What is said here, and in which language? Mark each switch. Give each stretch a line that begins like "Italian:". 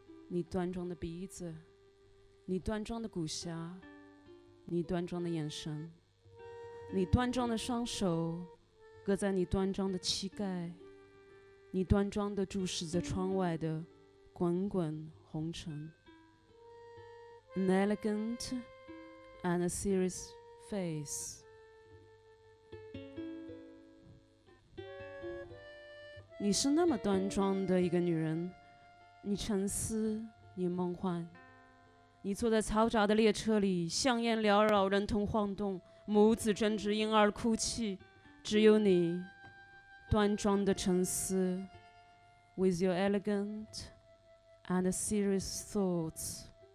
Chinese: 你端庄的鼻子，你端庄的骨匣，你端庄的眼神，你端庄的双手搁在你端庄的膝盖，你端庄地注视着窗外的滚滚红尘。
English: An elegant and a serious face.
Chinese: 你是那么端庄的一个女人，你沉思，你梦幻，你坐在嘈杂的列车里，香烟缭绕，人头晃动，母子争执，婴儿哭泣，只有你端庄的沉思 ，
English: with your elegant and serious thoughts.